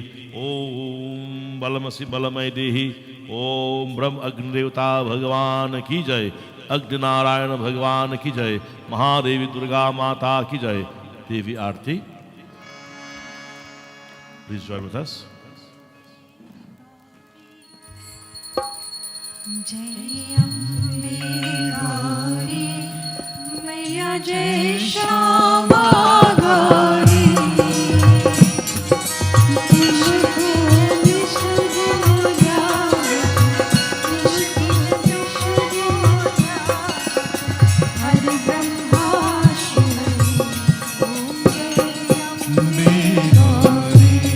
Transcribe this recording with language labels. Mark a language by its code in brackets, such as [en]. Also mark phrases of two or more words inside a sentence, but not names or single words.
[hi] ओम बालमसि बालमै देहि। ओम ब्रह्म अग्निदेवता भगवान की जय. अग्नि नारायण भगवान की जय। महादेवी दुर्गा माता की जय. [en] Devi Aarti. Please join with us. [hi] जय अम्बे गौरी मैया जय श्यामा गौरी हर ब्रह्मा शिव ओम जय अम्बे गौरी